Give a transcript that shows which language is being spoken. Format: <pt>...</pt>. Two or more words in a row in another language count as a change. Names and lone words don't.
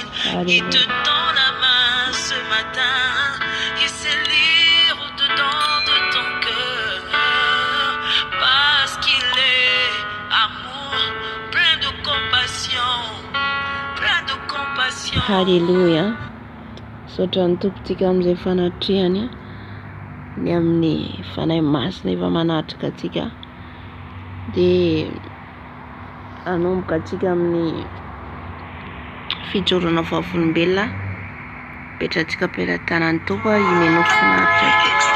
<fr>Il te tend la main ce matin. Il sait lire au-dedans de ton cœur. Parce qu'il est amour, plein de compassion. Plein de compassion. Hallelujah.</fr> <mg>Sotra ny tompontsika amin'izay fanatriany ny amin'ny fanahy masina efa manatrika atsika dia hanomboka atsika amin'ny fijoroana vavolombelona petrantsika pelan-tanan'ny tompo imeno finaritra.</mg>